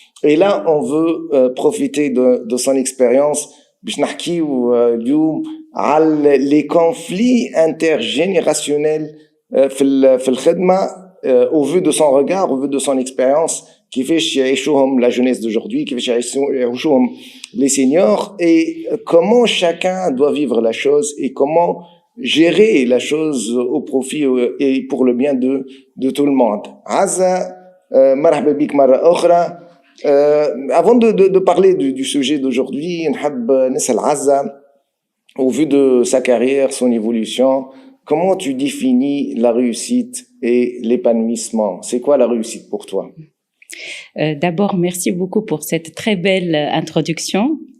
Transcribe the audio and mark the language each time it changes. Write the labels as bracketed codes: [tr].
[fr] Et là, on veut profiter de son expérience [ar] باش نحكيو اليوم على [fr] les conflits intergénérationnels [ar] في الخدمة, [fr] au vu de son regard, au vu de son expérience, [ar] كيفاش يعيشوهم [fr] la jeunesse d'aujourd'hui, كيفاش يعيشوهم les seniors, et comment chacun doit vivre la chose et comment gérer la chose au profit et pour le bien de tout le monde. [ar] Azza, مرحبا بك مرة أخرى. [fr] Avant de parler du sujet d'aujourd'hui, [ar] نحب نسأل [fr] Azza, au vu de sa carrière, son évolution, comment tu définis la réussite et l'épanouissement? C'est quoi la réussite pour toi? D'abord, merci beaucoup pour cette très belle introduction.